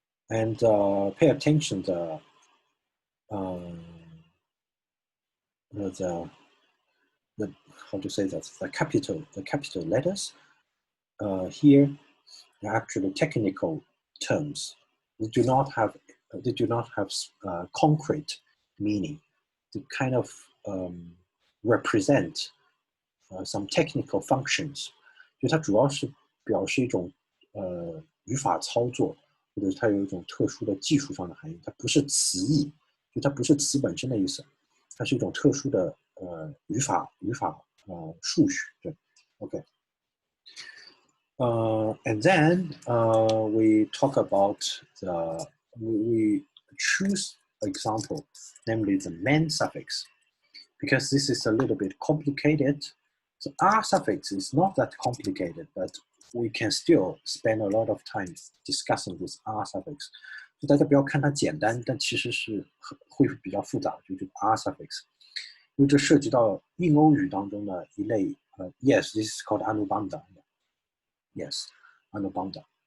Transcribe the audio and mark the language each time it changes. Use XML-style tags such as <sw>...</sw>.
<en>And pay attention to the how to say that, the capital letters here are actually technical terms. They do not have concrete meaning. They kind of represent some technical functions.</en> <zh>就它主要是表示一种语法操作，或者是它有一种特殊的技术上的含义。它不是词义，就它不是词本身的意思，它是一种特殊的语法数学。对 ，OK。</zh> <en>And then we talk about we choose example, namely the man suffix, because this is a little bit complicated. So R suffix is not that complicated, but we can still spend a lot of time discussing this R suffix.</en> <zh>就大家不要看它简单，但其实是会比较复杂，就这个 R suffix， 因为这涉及到印欧语当中的一类</zh> <en>yes, this is called Anubandha。Yes, Anubandha.</en>